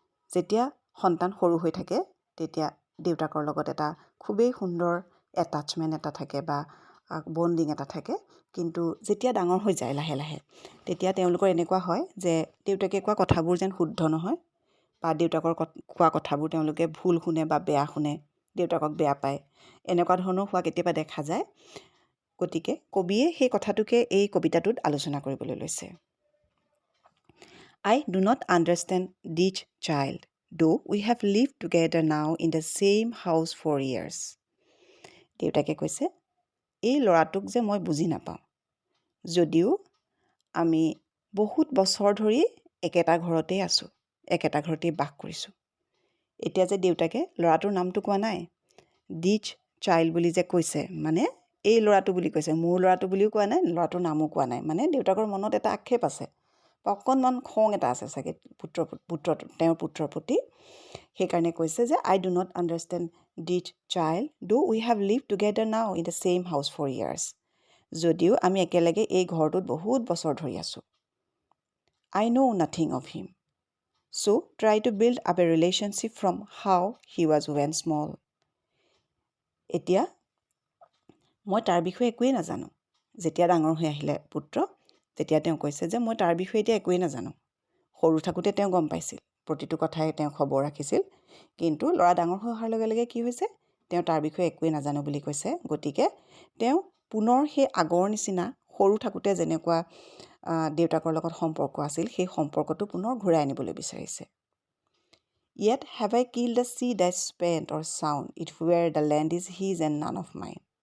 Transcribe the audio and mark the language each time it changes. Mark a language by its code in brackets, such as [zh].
[as] যেতিয়া সন্তান সৰু হৈ থাকে তেতিয়া দেউতাকৰ লগত এটা খুবেই সুন্দৰ এটাচমেণ্ট এটা থাকে বা বণ্ডিং এটা থাকে, কিন্তু যেতিয়া ডাঙৰ হৈ যায় লাহে লাহে তেতিয়া তেওঁলোকৰ এনেকুৱা হয় যে দেউতাকে কোৱা কথাবোৰ যেন শুদ্ধ নহয় বা দেউতাকৰ কোৱা কথাবোৰ তেওঁলোকে ভুল শুনে বা বেয়া শুনে, দেউতাকক বেয়া পায়, এনেকুৱা ধৰণৰ হোৱা কেতিয়াবা দেখা যায়। গতিকে কবিয়ে সেই কথাটোকে এই কবিতাটোত আলোচনা কৰিবলৈ লৈছে। [en] I do not understand this child, though we have lived together now in the same house for years. [as] দেউতাকে কৈছে, এই ল'ৰাটোক যে মই বুজি নাপাওঁ, যদিও আমি বহুত বছৰ ধৰি একেটা ঘৰতেই আছোঁ, একেটা ঘৰতেই বাস কৰিছোঁ। এতিয়া যে দেউতাকে ল'ৰাটোৰ নামটো কোৱা নাই, দিছ চাইল্ড বুলি যে কৈছে, মানে এই ল'ৰাটো বুলি কৈছে, মোৰ ল'ৰাটো বুলিও কোৱা নাই, ল'ৰাটোৰ নামো কোৱা নাই। মানে দেউতাকৰ মনত এটা আক্ষেপ আছে বা অকণমান খং এটা আছে চাগে তেওঁৰ পুত্ৰৰ প্ৰতি। সেইকাৰণে কৈছে যে [en] I do not understand this child, though we have live together now in the same house for years. [as] যদিও আমি একেলগে এই ঘৰটোত বহুত বছৰ ধৰি আছোঁ। [en] I know nothing of him. So try to build up a relationship from how he was when small. [as] এতিয়া মই তাৰ বিষয়ে একোৱেই নাজানো। যেতিয়া ডাঙৰ হৈ আহিলে পুত্ৰ, তেতিয়া তেওঁ কৈছে যে মই তাৰ বিষয়ে এতিয়া একোৱেই নাজানো। সৰু থাকোঁতে তেওঁ গম পাইছিল, প্ৰতিটো কথাই তেওঁ খবৰ ৰাখিছিল, কিন্তু ল'ৰা ডাঙৰ হৈ অহাৰ লগে লগে কি হৈছে, তেওঁ তাৰ বিষয়ে একোৱেই নাজানো বুলি কৈছে। গতিকে তেওঁ পুনৰ সেই আগৰ নিচিনা সৰু থাকোঁতে যেনেকুৱা দেউতাকৰ লগত সম্পৰ্ক আছিল, সেই সম্পৰ্কটো পুনৰ ঘূৰাই আনিবলৈ বিচাৰিছে। [en] Yet have I killed the sea that spent or sound, it where the land is his and none of mine.